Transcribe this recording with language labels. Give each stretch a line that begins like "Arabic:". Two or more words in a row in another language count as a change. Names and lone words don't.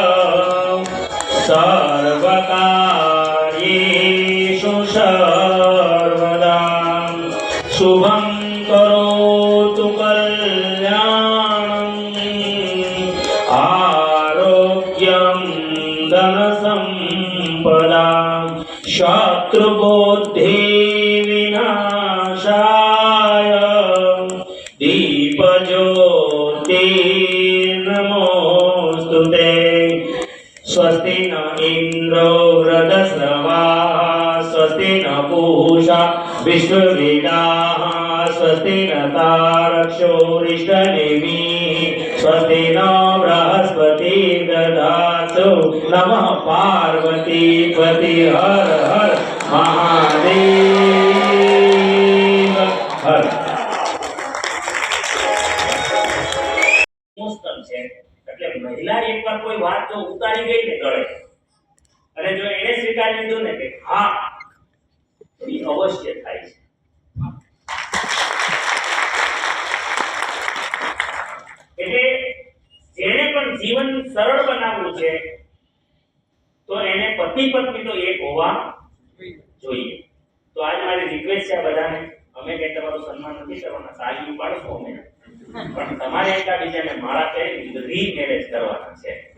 Sanskrit: सर्वकार्येषु सर्वदा शुभं करोतु कल्याणं आरोग्यं धन संपदा शत्रुबुद्धि विनाशाय दीपज्योति नमोस्तुते स्वस्ति न इंद्रो वृद्धश्रवाः स्वस्ति न पूषा विश्ववेदाः स्वस्ति न तारक्षो रिष्टनेमिः स्वस्ति न बृहस्पति ददातु नमः पार्वती पति हर हर महादेव हर
Gujarati: એટલે મહિલા એકવાર કોઈ વાત જો ઉતારી ગઈ ને ગળે અને જો એને સ્વીકારી લીધું ને કે હા એ અવશ્ય થાય છે એટલે જેને પણ જીવન સરળ બનાવવું છે તો એને પતિ પત્ની તો એક હોવા જોઈએ તો આજ મારી રિક્વેસ્ટ છે બધાને અમે કે તમારું સન્માન નથી કરવાના સાલી પાડશો અમે પણ તમારે એકલા બીજાને માળા કરી રીમેરેજ કરવાના છે